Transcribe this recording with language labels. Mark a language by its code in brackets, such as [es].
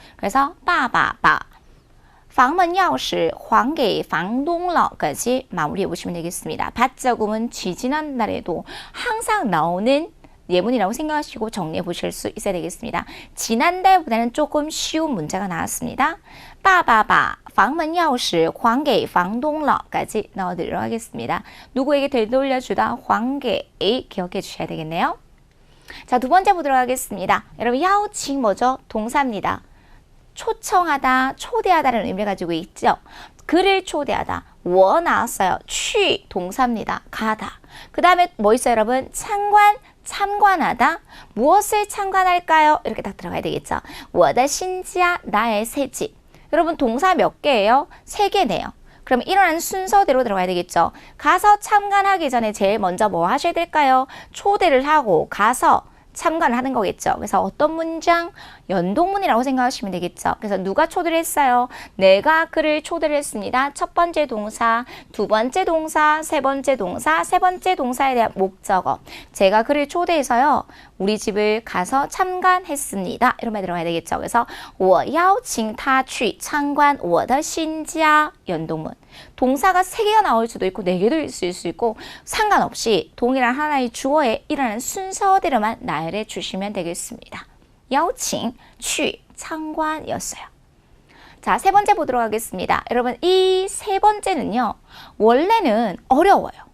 [ko] 그래서 빠바바 [zh] 房门钥匙还给房东了 [ko] 까지 마무리해 보시면 되겠습니다. 받자 구문 지지난날에도 항상 나오는 예문이라고 생각하시고 정리해 보실 수 있어야 되겠습니다. 지난달보다는 조금 쉬운 문제가 나왔습니다. 빠바바 [zh] 房门钥匙还给房东了 [ko] 까지 넣어드리도록 하겠습니다. 누구에게 되돌려주다 황게 기억해 주셔야 되겠네요. 자, 두 번째 보도록 하겠습니다. 여러분 야오칭 뭐죠? 동사입니다. 초청하다, 초대하다라는 의미를 가지고 있죠. 그를 초대하다. 워 나왔어요. 취 동사입니다. 가다. 그 다음에 뭐 있어요 여러분? 참관하다. 무엇을 참관할까요? 이렇게 딱 들어가야 되겠죠. [zh] 我的新家 [ko] 나의 새집. 여러분 동사 몇 개예요? 3개네요. 그럼 일어나는 순서대로 들어가야 되겠죠. 가서 참관하기 전에 제일 먼저 뭐 하셔야 될까요? 초대를 하고 가서 참관을 하는 거겠죠. 그래서 어떤 문장? 연동문이라고 생각하시면 되겠죠. 그래서 누가 초대를 했어요? 내가 그를 초대를 했습니다. 첫 번째 동사, 두 번째 동사, 세 번째 동사, 세 번째 동사에 대한 목적어. 제가 그를 초대해서요. 우리 집을 가서 참관했습니다. 이런 말 들어가야 되겠죠. 그래서 [zh] 我邀请他去参观我的新家 [ko] 연동문. 동사가 3개가 나올 수도 있고 4개도 있을 수 있고 상관없이 동일한 하나의 주어에 일어나는 순서대로만 나열해 주시면 되겠습니다. [zh] 邀请去参观 [ko] 였어요. 자, 세 번째 보도록 하겠습니다. 여러분 이 세 번째는요. 원래는 어려워요.